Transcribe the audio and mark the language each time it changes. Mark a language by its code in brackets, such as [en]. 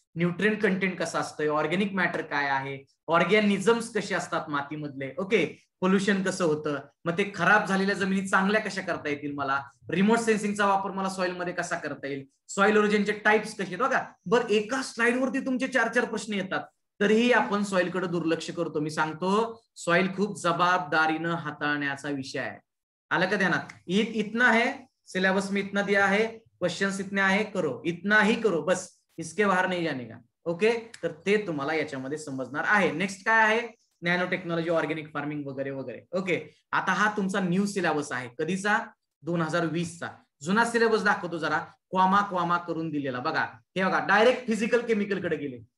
[mr] Nutrient content कसं असतं, organic matter काय आहे, ऑर्गॅनिझम्स कसे असतात मातीमधले, ओके, पोल्युशन कसं होतं, मग ते खराब झालेल्या जमिनी चांगल्या कशा करता येतील, मला रिमोट सेन्सिंगचा वापर मला सॉइल मध्ये कसा करता येईल, सॉइल ओरिजिनचे टाइप्स कसे आहेत बघा. बरं, एका स्लाइडवरती तुमचे 4-4 प्रश्न येतात, तरीही आपण सॉइलकडे दुर्लक्ष करतो. मी सांगतो, सॉइल खूप जबाबदारीनं हाताळण्याचा विषय आहे. आलं का ध्यानात? [hi] इतना है सिलेबस में, इतना दिया है, क्वेश्चंस इतने आहे, करो, इतना ही करो, बस इसके बाहर नहीं जाने का. [mr] ओके, तर ते तुम्हाला याच्यामध्ये समजणार आहे. नेक्स्ट काय आहे, नॅनो टेक्नॉलॉजी, ऑर्गॅनिक फार्मिंग वगैरे वगैरे. ओके, आता हा तुमचा न्यू सिलेबस आहे. कधीचा? 2020चा. जुना सिलेबस दाखवतो जरा, क्वामा क्वामा करून दिलेला बघा. हे बघा, डायरेक्ट फिजिकल केमिकल कडे गेले.